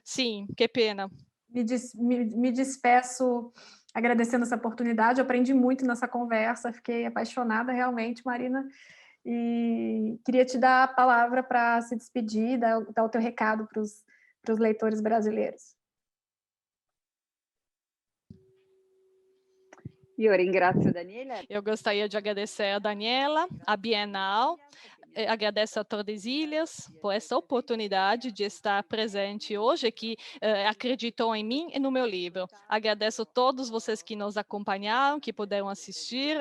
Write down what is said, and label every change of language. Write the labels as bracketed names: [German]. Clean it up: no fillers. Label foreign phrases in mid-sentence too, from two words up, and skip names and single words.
[Portuguese] Sim, que pena. me despeço agradecendo essa oportunidade. Eu aprendi muito nessa conversa, fiquei apaixonada realmente, Marina, e queria te dar a palavra para se despedir, dar o teu recado para os leitores brasileiros. [Italian] Io ringrazio Daniela. [Portuguese] Eu gostaria de agradecer a Daniela, a Bienal, agradeço a Tordesilhas por essa oportunidade de estar presente hoje, que acreditou em mim e no meu livro. Agradeço a todos vocês que nos acompanharam, que puderam assistir.